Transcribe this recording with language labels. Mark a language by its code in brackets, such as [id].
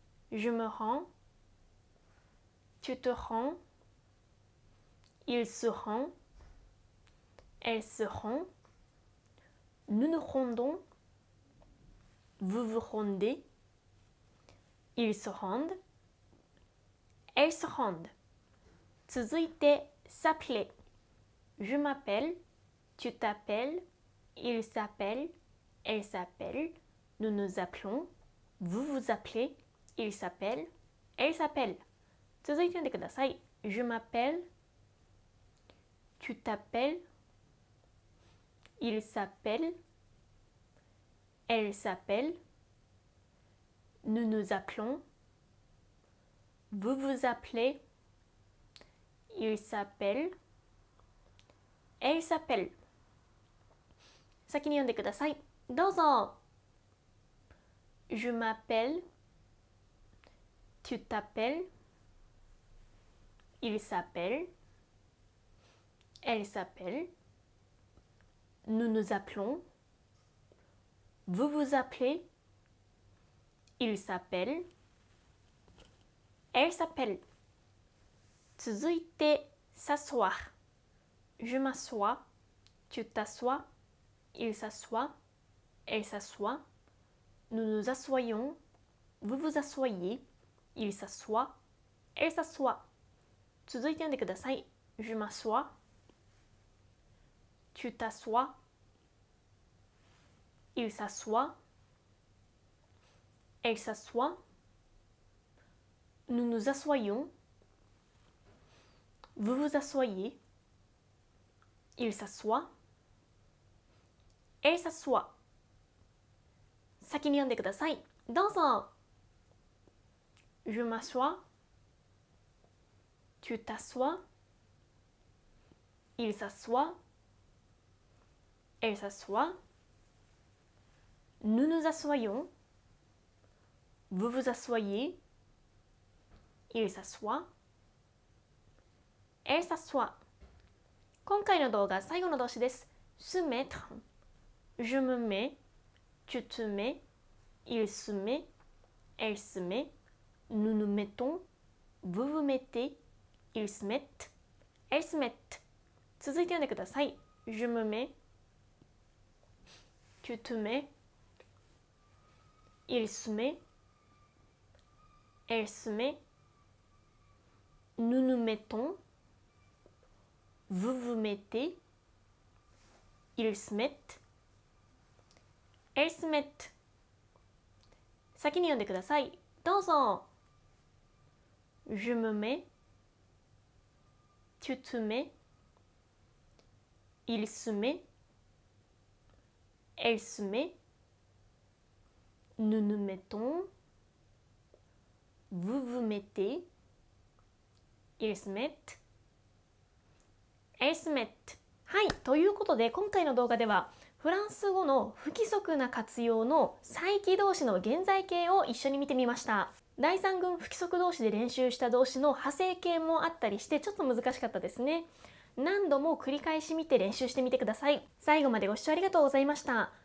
[fr] Je me rends, tu te rends, il se rend, elle se rend, nous nous rendons, vous vous rendez, ils se rendent, elles se rendent。 [ja] 続いて、s'appeler。 [fr] Je m'appelle, tu t'appelles, il s'appelle, elle s'appelle, nous nous appelons, vous vous appelez, il s'appelle, elle s'appelle。 [ja] 続いて読んでください。 [fr] Je m'appelle, tu t'appelles, il s'appelle, elle s'appelle, nous nous appelons, vous vous appelez, il s'appelle, elle s'appelle。 [ja] 先に読んでください。どうぞ。 [fr] Je m'appelle, tu t'appelles, il s'appelle, elle s'appelle, nous nous appelons, vous vous appelez, il s'appelle, elle s'appelle。 [ja] 続いて、s'asseoir。 [fr] Je m'assois, tu t'assois, il s'assoit, elle s'assoit, nous nous assoyons, vous vous assoyez, il s'assoit, elle s'assoit。 [ja] 続いて読んでください。 [fr] Je m'assois, tu t'assois, il s'assoit, elle s'assoit, nous nous assoyons, vous vous assoyez, il s'assoit, elle s'assoit。 [ja] 先に読んでください。どうぞ。 [fr] Je m'assois, tu t'assois, il s'assoit, elle s'assoit, nous nous assoyons, vous vous assoyez, il s'assoit, elle s'assoit。 [ja] 今回の動画、最後の動詞です。 [fr] se mettre。 Je me mets, tu te mets, il se met, elle se met, nous nous mettons, vous vous mettez, ils se mettent, elles se mettent。 [ja] 続いて読んでください。 [fr] Je me mets, tu te mets, il se met, elle se met, nous nous mettons, vous vous mettez, ils se mettent, elles se mettent。 [ja] 先に読んでください。どうぞ。 [fr] Je me mets, tu te mets, il se met, elle se met, nous nous mettons, vous vous mettez, ils se mettent, elles se mettent。 [ja] はい、ということで今回の動画ではフランス語の不規則な活用の再起動詞の現在形を一緒に見てみました。第3群不規則動詞で練習した動詞の派生形もあったりしてちょっと難しかったですね。何度も繰り返し見て練習してみてください。最後までご視聴ありがとうございました。